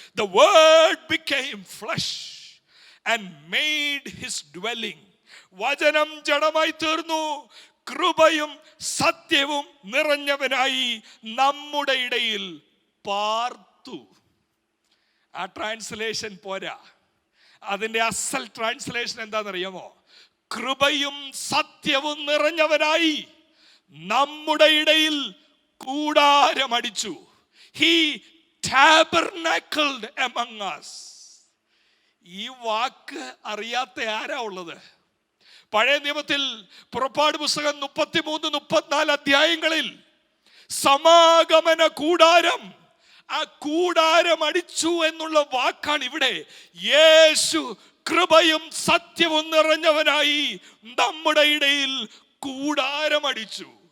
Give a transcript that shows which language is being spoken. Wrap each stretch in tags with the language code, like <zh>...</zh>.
<en>The word became flesh and made his dwelling.</en> <ml>വചനം ജഡമായി തീർന്നു, കൃപയും സത്യവും നിറഞ്ഞവനായി നമ്മുടെ ഇടയിൽ പാർത്തു. ആ ട്രാൻസ്ലേഷൻ പോരാ. അതിന്റെ അസൽ ട്രാൻസ്ലേഷൻ എന്താണെന്നറിയാമോ? കൃപയും സത്യവും നിറഞ്ഞവനായി നമ്മുടെ ഇടയിൽ കൂടാരമടിച്ചു.</ml> <en>He tabernacled among us.</en> <ml>ഈ വാക്ക് അറിയാത്ത ആരാ ഉള്ളത്? പഴയ നിയമത്തിൽ പുറപ്പാട് പുസ്തകം 33-34 അധ്യായങ്ങളിൽ സമാഗമന കൂടാരം, ആ കൂടാരം അടിച്ചു എന്നുള്ള വാക്കാണ് ഇവിടെ. യേശു കൃപയും സത്യവും നിറഞ്ഞവനായി നമ്മുടെ ഇടയിൽ കൂടാരമടിച്ചു.</ml>